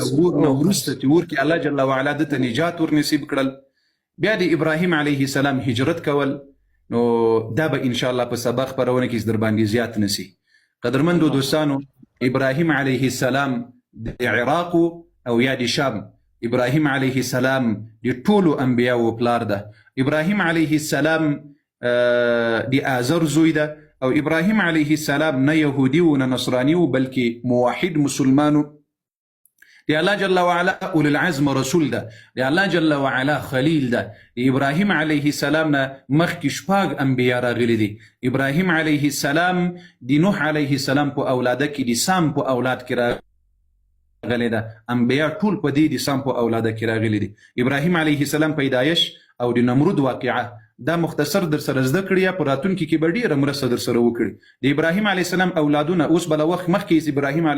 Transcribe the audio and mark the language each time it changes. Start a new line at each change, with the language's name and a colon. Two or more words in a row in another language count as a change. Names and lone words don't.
Pashto: نو وروسته چې اور کې
Arabic: الله جل وعلا
Pashto: دته نجات ورنصیب کړل بیا د ابراهیم
Arabic: علیه السلام
Pashto: هجرت کول نو دا به
Arabic: ان شاء الله
Pashto: په سبا خپرونه کې در باندې زیات نسی قدرمندو دوستانو ابراهیم
Arabic: علیه السلام
Pashto: د عراق او یا د شام ابراهیم
Arabic: علیه السلام
Pashto: د ټولو انبیاو پلار ده ابراهیم
Arabic: علیه السلام
Pashto: د آزر زوی ده او ابراهیم
Arabic: علیه السلام
Pashto: نه یهودی و نه نصرانی و بلکې موحد مسلمانو دی
Arabic: الله جل وعلا
Pashto: اول العزم رسول ده دی
Arabic: الله جل وعلا
Pashto: خلیل ده دی ابراهیم
Arabic: علیه السلام
Pashto: نه مخکې شپږ انبیا راغلي دي ابراهیم
Arabic: علیه السلام
Pashto: دی نوح
Arabic: علیه السلام
Pashto: په اولاده کې دی سام په اولاد کې راغلي ده انبیا ټول په دې دی سام په اولاده کې راغلي دي ابراهیم
Arabic: علیه السلام
Pashto: پیدایش او د نمرود واقعه دا مختصر در سره زده کړی په راتلونکي کې به ډېره مرسته در سره وکړي د ابراهیم
Arabic: علیه السلام
Pashto: اولادونه اوس بله وخت مخکې ابراهیم علیه